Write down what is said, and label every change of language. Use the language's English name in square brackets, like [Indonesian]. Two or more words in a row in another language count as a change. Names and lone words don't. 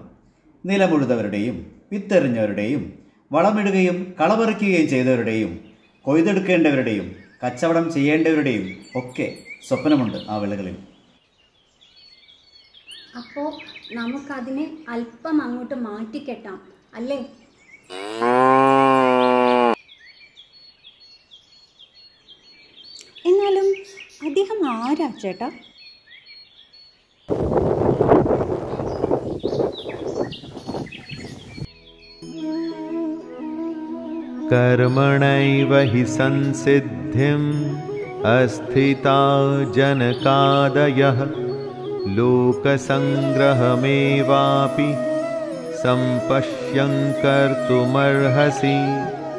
[Malayalam] നിലമുഴുതവരുടെയും വിത്തെറിഞ്ഞവരുടെയും വളമിടുകയും കളപറിക്കുകയും ചെയ്തവരുടെയും കൊയ്തെടുക്കേണ്ടവരുടെയും കച്ചവടം ചെയ്യേണ്ടവരുടെയും ഒക്കെ സ്വപ്നമുണ്ട് ആ വിളകളിൽ. അപ്പോൾ നമുക്കതിനെ അല്പം അങ്ങോട്ട് മാറ്റിക്കെട്ടാം അല്ലേ? എന്നാലും അദ്ദേഹം ആരാ ചേട്ടാ? [Sanskrit] कर्मणैव हि संसिद्धिम् अस्थिता जनकादयः लोकसङ्ग्रहमेवापि सम्पश्यन् कर्तुमर्हसि।